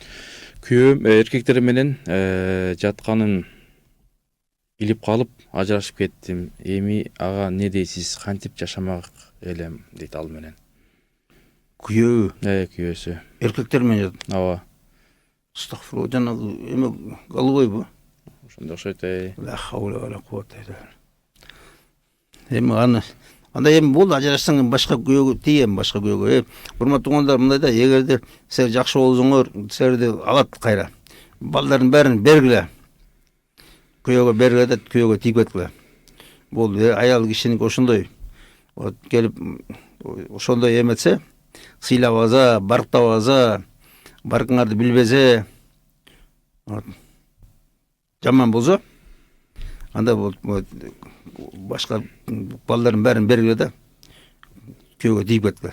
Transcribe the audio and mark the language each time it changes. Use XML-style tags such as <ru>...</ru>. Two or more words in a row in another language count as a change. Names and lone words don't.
<ky>Күйөөм эркектер менен жатканын билип калып ажырашып кеттим. Эми ага не дейсиз? Кантип жашамак элем дейт ал менен. Күйөө. Күйөөсү. Эркектер менен жатат. Ооба. Астагфирулла, жанагы эме голубойбу? Ошондой окшойт.</ky> <ar>لا حول ولا قوة إلا بالله.</ar> <ky>Анда эми болду, ажырашсаң башка күйөөгө тием, башка күйөөгө. Урматтуу туугандар, мындайда эгерде силер жакшы болсоңор, силерди алат кайра. Балдардын бәрин бергиле. Күйөөгө бергиле да, күйөөгө тийип кеткиле. Болду, аял кишиники ошондой. вот келип ошондой эметсе, сыйлабаса, барктабаса, баркыңарды билбесе, вот, жаман болсо, анда башка балдардын бәрин бергиле да, күйөөгө тийип кеткиле.</ky>